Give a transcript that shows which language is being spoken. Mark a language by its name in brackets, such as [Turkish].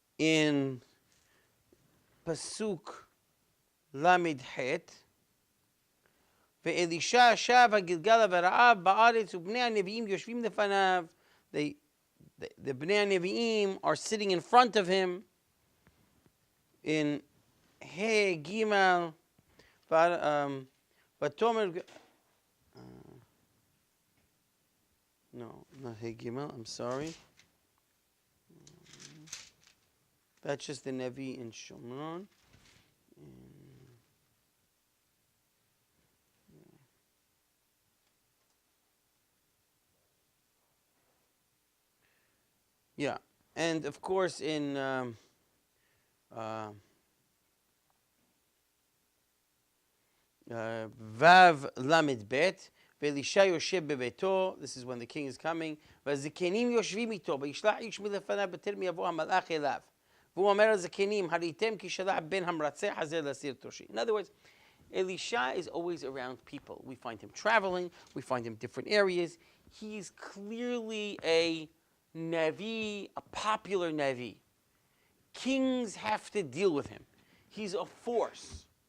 [English] In Pasuk Lamed Het, [Hebrew] ואלישע שב הגלגל ורעב בארץ ובני הנביאים יושבים לפניו. [English] The בני הנביאים are sitting in front of him. In He Gimel, ותאמר, no, not He Gimel, I'm sorry. That's just the Navi in Shomron. Yeah, and of course in Vav Lamed Bet, [Hebrew] ואלישע יושב בביתו, [English] this is when the king is coming, [Hebrew] והזקנים יושבים איתו, וישלח איש מלפניו בטרם יבוא המלאך אליו. והוא אומר לזקנים, הראיתם כי שלח בן המרצח הזה להסיר תושי. [English] In other words, Elisha is always around people. We find him traveling, we find him different areas. He's clearly a navi, a popular navi. Kings have to deal with him. He's a force.